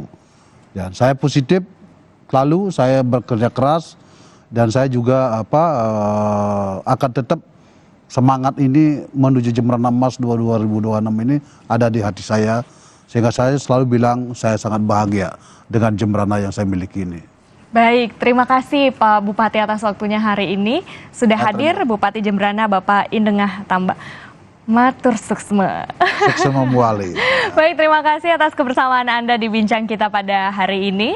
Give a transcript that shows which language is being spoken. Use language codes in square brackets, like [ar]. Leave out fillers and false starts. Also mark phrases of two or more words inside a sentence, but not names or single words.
[id] Dan saya positif, lalu saya bekerja keras, dan saya juga akan tetap semangat ini menuju Jembrana Emas 2026 ini ada di hati saya. Sehingga saya selalu bilang saya sangat bahagia dengan Jembrana yang saya miliki ini. Baik, terima kasih Pak Bupati atas waktunya hari ini. Sudah hadir Bupati Jembrana Bapak Indengah Tamba. [ban] Matur suksma. Suksma muali. [id] Baik, terima kasih atas kebersamaan Anda di Bincang Kita pada hari ini.